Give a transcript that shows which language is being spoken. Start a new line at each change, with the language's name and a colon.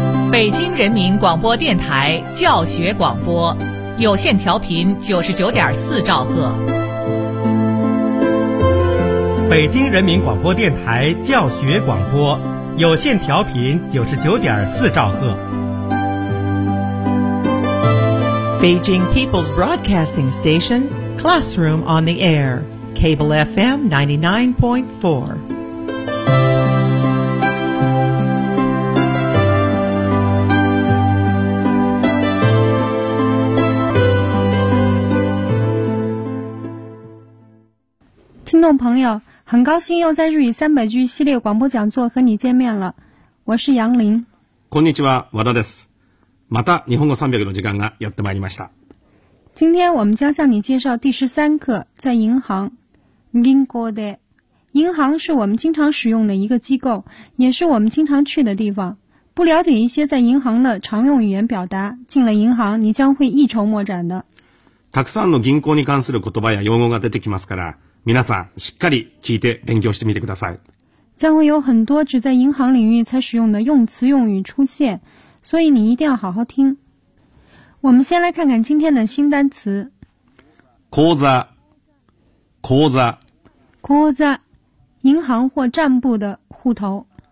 Chinese: 北京人民广播电台教学广播，有线调频99.4兆赫。北京人民广播电台教学广播，有线调频99.4兆赫。
English: Beijing People's Broadcasting Station, Classroom on the Air, Cable FM 99.4.
Chinese: Hello, 朋友，很高兴又在日语三百句系列广播讲座和你见面了。我是杨林。
Japanese: こんにちは、和田です。また日本語三百の時間がやってまいりました。
Chinese: 今天我们将向你介绍第13课，在银行。
Japanese: 銀行で。
Chinese: 银行是我们经常使用的一个机构，也是我们经常去的地方。不了解一些在银行的常用语言表达，进了银行你将会一筹莫展的。
Japanese: たくさんの銀行に関する言葉や用語が出てきますから。皆さん、しっかり聞いて勉強してみてください。
Chinese: 将会有很多只在银行领域才使用的用词用语出现，所以你一定要好好听。我们先来看看今天的新单词。
Japanese: 口座、口座、
Chinese: 口座、银行或账簿的户头。